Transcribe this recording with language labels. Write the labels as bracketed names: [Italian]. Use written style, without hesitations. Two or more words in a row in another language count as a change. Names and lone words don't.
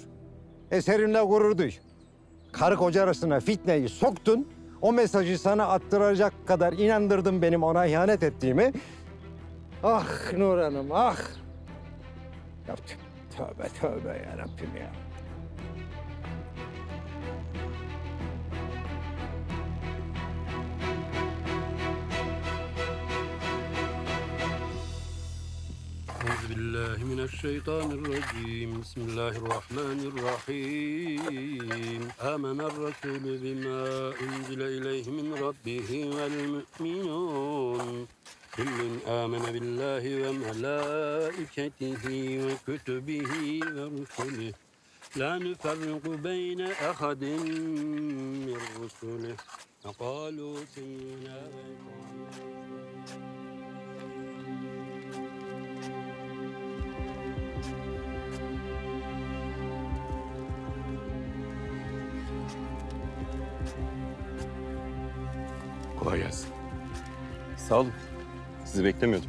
[Turkish] Eserinle gurur duy. Karı koca arasına fitneyi soktun. O mesajı sana attıracak kadar inandırdın benim ona ihanet ettiğimi. Ah Nur Hanım, ah. Ya, tövbe tövbe ya Rabbim ya. [Arabic] أعوذ بالله من الشيطان الرجيم بسم الله الرحمن الرحيم آمن الرسول بما أنزل إليه من ربه والمؤمنون كل آمن بالله وملائكته وكتبه ورسله لا نفرق بين أحد من رسله وقالوا سمعنا [Turkish] Kolay gelsin. Sağ olun. Sizi beklemiyordum.